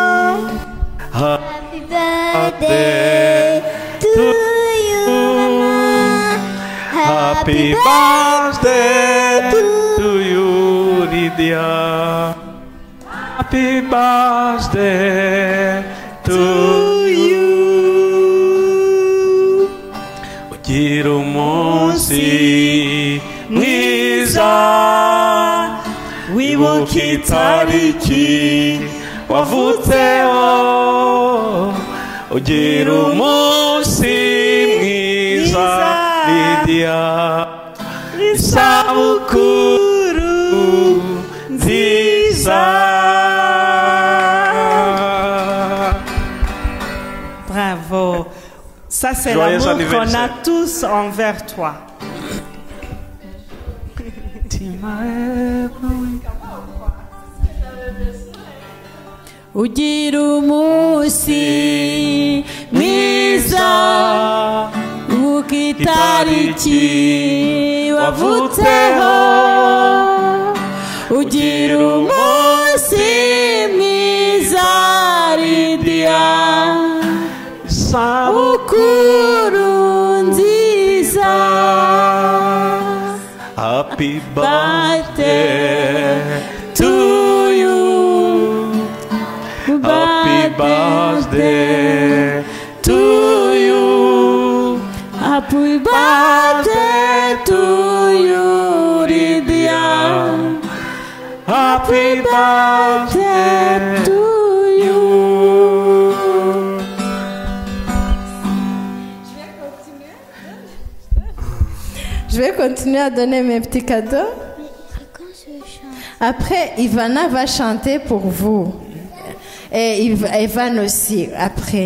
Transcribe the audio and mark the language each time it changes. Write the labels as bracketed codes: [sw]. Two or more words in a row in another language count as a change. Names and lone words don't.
[en] Happy birthday to you, Mama. Happy birthday to you, Lydia. Happy birthday to you. [rw] Ugira umunsi mwiza. nziza wibuka itariki wavutseho ugira umunsi mwiza Lydia isabukuru nziza. Bravo. [fr] Ça, c'est l'amour qu'on a tous envers toi. [rw] Ugira umunsi mwiza wibuka itariki wavutseho ugira umunsi mwiza Lydia isabukuru nziza. [en] Happy birthday to you. Happy birthday to you. Happy birthday to you, Lydia. Happy birthday to you. [fr] Je vais continuer à donner mes petits cadeaux. Après, Ivana va chanter pour vous. Et Ivan aussi, après.